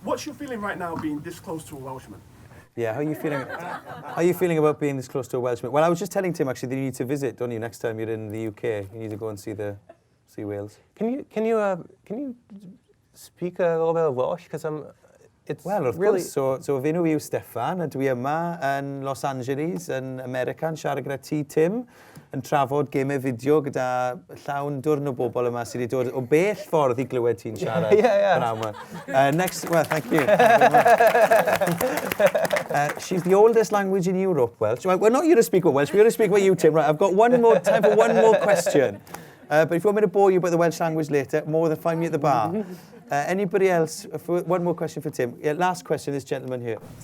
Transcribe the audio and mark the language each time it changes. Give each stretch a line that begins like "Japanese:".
English: What's your feeling right now being this close to a Welshman? Yeah, how are you feeling? How are you feeling about being this close to a Welshman? Well, I was just telling Tim actually that you need to visit, don't you? Next time you're in the UK, you need to go and see Wales. Can you speak a little bit of Welsh? Because it's Well,
Welsh: wrth
English: really
Welsh: gwrs, so fi nhw yw Steffan, a dwi yma yn Los Angeles, yn America, yn siarad gyda ti, Tim, yn trafod gemau fideo gyda llawn dwrn o bobl yma sydd wedi dod o bell ffordd i glywed ti'n siarad.
English: Next, well, thank you. She's the oldest language in Europe, Welsh. Well, not you to speak about Welsh, we're going to speak about you, Tim. Right, I've got time for one more question. But if you want me to bore you about the Welsh language later, more than find me at the bar. Anybody else? One more question for Tim. Yeah, last question, this gentleman here.